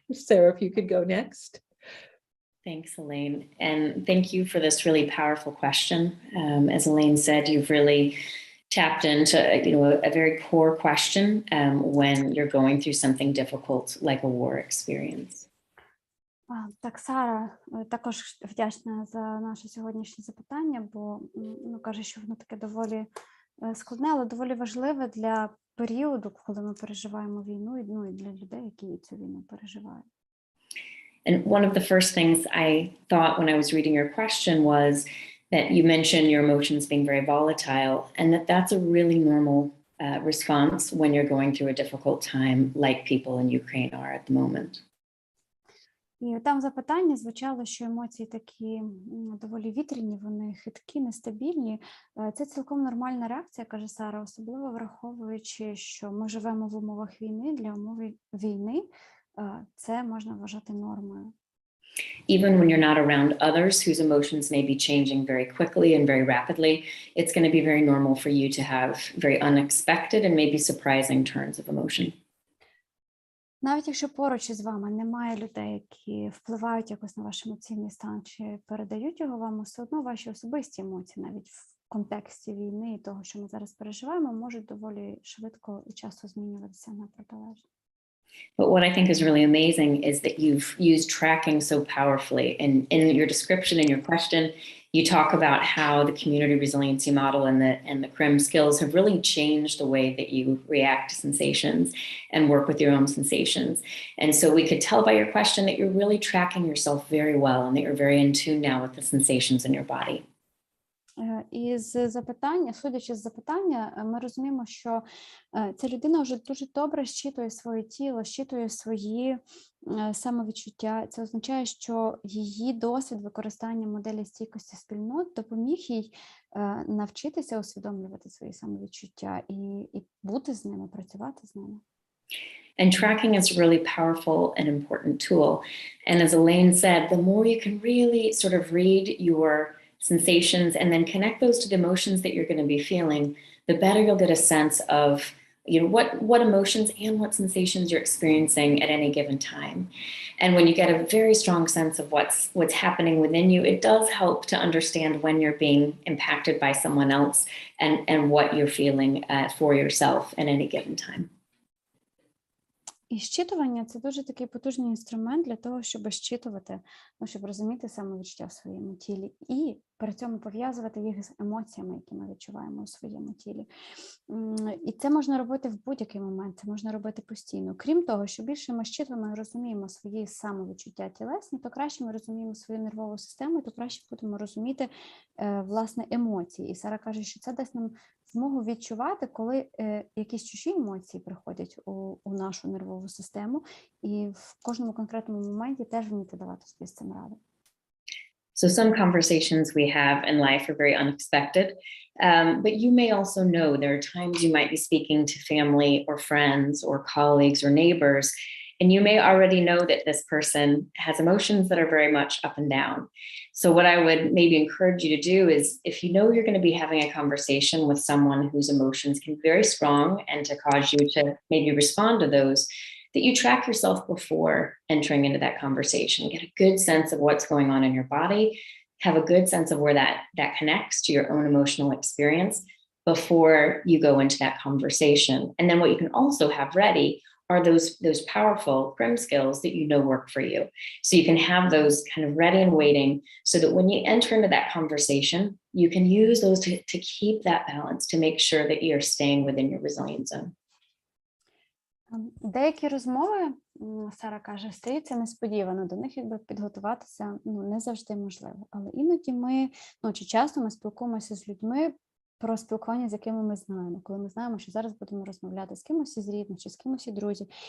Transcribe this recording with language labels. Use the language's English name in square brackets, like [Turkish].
[English] Sarah, if you could go next. Thanks, Elaine. And thank you for this really powerful question. As Elaine said, you've really tapped into, a very core question when you're going through something difficult like a war experience. [Ukrainian] Так, Сара також вдячна за наше сьогоднішнє запитання, бо каже, що воно таке доволі складне, але доволі важливе для періоду, коли ми переживаємо війну, і для людей, які цю війну переживають. [English] And one of the first things I thought when I was reading your question was that you mentioned your emotions being very volatile, and that's a really normal response when you're going through a difficult time like people in Ukraine are at the moment. [Ukrainian] І там запитання звучало, що емоції такі доволі вітряні, вони хиткі, нестабільні. Це цілком нормальна реакція, каже Сара, особливо враховуючи, що ми живемо в умовах війни, для умов війни це можна вважати нормою. [English] Even when you're not around others whose emotions may be changing very quickly and very rapidly, it's going to be very normal for you to have very unexpected and maybe surprising turns of emotion. [Ukrainian] Навіть якщо поруч із вами немає людей, які впливають якось на ваш емоційний стан чи передають його вам, все одно ваші особисті емоції, навіть в контексті війни і того, що ми зараз переживаємо, можуть доволі швидко і часто змінюватися на протилежне. [English] But what I think is really amazing is that you've used tracking so powerfully. And in your description, in your question, you talk about how the community resiliency model and the CRIM skills have really changed the way that you react to sensations and work with your own sensations. And so we could tell by your question that you're really tracking yourself very well and that you're very in tune now with the sensations in your body. [Ukrainian] І судячи з запитання, ми розуміємо, що ця людина вже дуже добре щитує своє тіло, щитує свої самовідчуття. Це означає, що її досвід використання моделі стійкості спільнот допоміг їй навчитися усвідомлювати свої самовідчуття і бути з ними, працювати з ними. [English] And tracking is a really powerful and important tool. And as Elaine said, the more you can really sort of read your sensations and then connect those to the emotions that you're going to be feeling, the better you'll get a sense of what emotions and what sensations you're experiencing at any given time. And when you get a very strong sense of what's happening within you, it does help to understand when you're being impacted by someone else and what you're feeling for yourself at any given time. [Ukrainian] І щитування – це дуже такий потужний інструмент для того, щоб щитувати, щоб розуміти самовідчуття в своєму тілі і при цьому пов'язувати їх з емоціями, які ми відчуваємо у своєму тілі. І це можна робити в будь-який момент, це можна робити постійно. Крім того, що більше ми щитуємо і розуміємо свої самовідчуття тілесні, то краще ми розуміємо свою нервову систему, то краще будемо розуміти, власне, емоції. І Сара каже, що це дасть нам змогу відчувати, коли якісь чужі емоції приходять у нашу нервову систему, і в кожному конкретному моменті теж вміти давати собі з цим раду. [English] So some conversations we have in life are very unexpected, but you may also know there are times you might be speaking to family or friends or colleagues or neighbors, and you may already know that this person has emotions that are very much up and down. So what I would maybe encourage you to do is, if you know you're going to be having a conversation with someone whose emotions can be very strong and to cause you to maybe respond to those, that you track yourself before entering into that conversation, get a good sense of what's going on in your body, have a good sense of where that connects to your own emotional experience before you go into that conversation. And then what you can also have ready are those powerful CRIM skills that you know work for you. So you can have those kind of ready and waiting so that when you enter into that conversation, you can use those to keep that balance, to make sure that you're staying within your resilience zone. [Ukrainian] Деякі розмови, Сара каже, стаються несподівано, до них якби підготуватися не завжди можливо. Але іноді чи часто ми спілкуємося з людьми про спілкування, з якими ми знаємо, коли ми знаємо, що зараз будемо розмовляти з кимось із рідних чи з кимось із друзів.